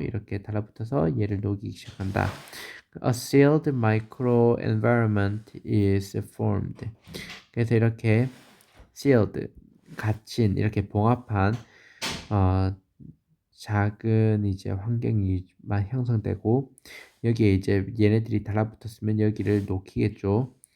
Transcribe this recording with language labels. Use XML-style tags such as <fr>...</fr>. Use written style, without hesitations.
<ko>이렇게 달라붙어서 얘를 녹이기 시작한다.</ko> <en>A sealed microenvironment is formed.</en> <ko>그래서 이렇게 sealed, 갇힌, 이렇게 봉합한 작은 이제 환경이 형성되고 여기에 이제 얘네들이 달라붙었으면 여기를 녹이겠죠.</ko>